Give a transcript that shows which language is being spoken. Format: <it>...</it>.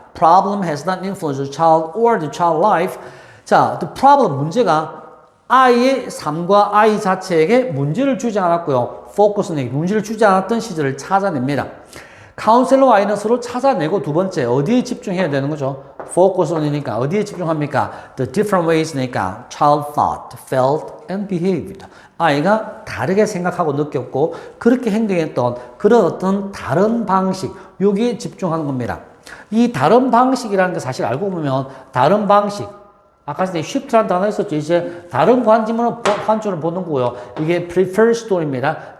<en>Problem has not influenced the child or the child life.</en> <ko>자, the problem, 문제가 아이의 삶과 아이 자체에게 문제를 주지 않았고요. focus는 문제를 주지 않았던 시절을 찾아냅니다. 카운셀러와 아이는 서로 찾아내고 두 번째 어디에 집중해야 되는 거죠? focus이니까 어디에 집중합니까?</ko> <en>The different ways니까 child thought, felt and behaved.</en> <ko>아이가 다르게 생각하고 느꼈고 그렇게 행동했던 그런 어떤 다른 방식 여기에 집중하는 겁니다. 이 다른 방식이라는 게 사실 알고 보면 다른 방식 아까 전에 shift라는 단어 있었죠. 이제 다른 관점으로 보는 거고요. 이게 prefer story입니다.</ko>